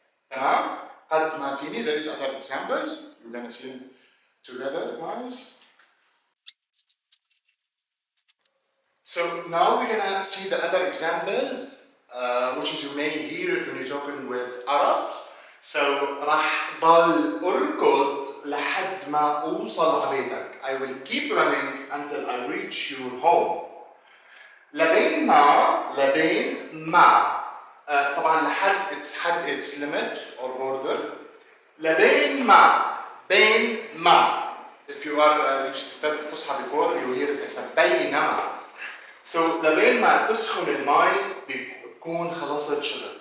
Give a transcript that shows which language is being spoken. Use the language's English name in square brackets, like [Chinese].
[Arabic] تمام؟ قد ما فيني. [English] There is other examples. You're gonna see them together, guys. So now we're gonna see the other examples, which is you may hear it when you're talking with Arabs. [Arabic] So راح ضل أركض لحد ما أوصل على بيتك. [English] I will keep running until I reach your home. [Arabic] لبين ما طبعا لحد [English] it's limit or border. [Arabic] لبين ما بين ما [English] if you are studied [Arabic] الفصحى [English] before you hear it as [Arabic] بينما. So لبين ما تسخن الماء بيكون خلصت شغل.